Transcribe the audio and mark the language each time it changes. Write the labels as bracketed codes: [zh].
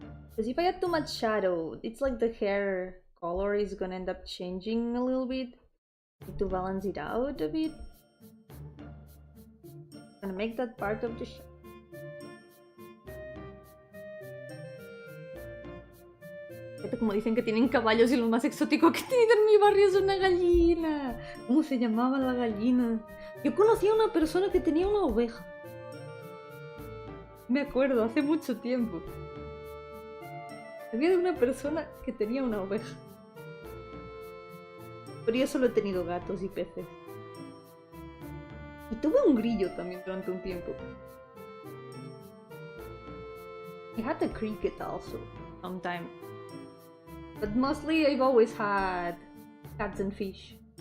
[en] Because if I add too much shadow, it's like the hair color is gonna end up changing a little bit. To balance it out a bit. Gonna make that part of the shadow. [es] Como dicen que tienen caballos y lo más exótico que he tenido en mi barrio es una gallina. ¿Cómo se llamaba la gallina? Yo conocí a una persona que tenía una oveja. Me acuerdo, hace mucho tiempo. Había de una persona que tenía una oveja. Pero yo solo he tenido gatos y peces. Y tuve un grillo también durante un tiempo. [en] I had a cricket also, sometime. But mostly I've always had cats and fish.